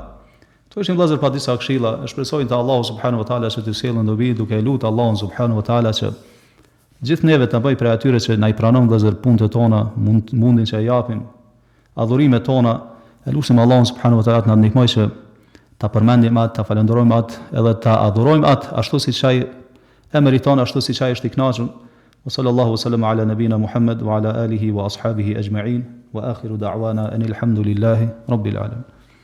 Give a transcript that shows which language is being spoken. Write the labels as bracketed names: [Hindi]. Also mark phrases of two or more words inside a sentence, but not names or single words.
[Albanian] Kto ishin vëllezër pa disa këshilla, e shpresoj te Allahu [Arabic] سبحانه وتعالى [Albanian] që të sjellën dobi duke lutur Allahun [Arabic] سبحانه وتعالى [Albanian] që gjithë neve të bëj për atyre që na i pranon vëllezër punët tona, mundin që japim, adhurimet tona, e lutim Allahun [Arabic] سبحانه وتعالى [Albanian] të na ndihmojë që ta përmendim atë, ta falenderojmë atë, edhe ta adhurojmë atë ashtu siç ai e meriton, ashtu siç ai është i kënaqur. [Arabic] وصلى الله وسلم على نبينا محمد وعلى آله وأصحابه أجمعين وآخر دعوانا أن الحمد لله رب العالمين.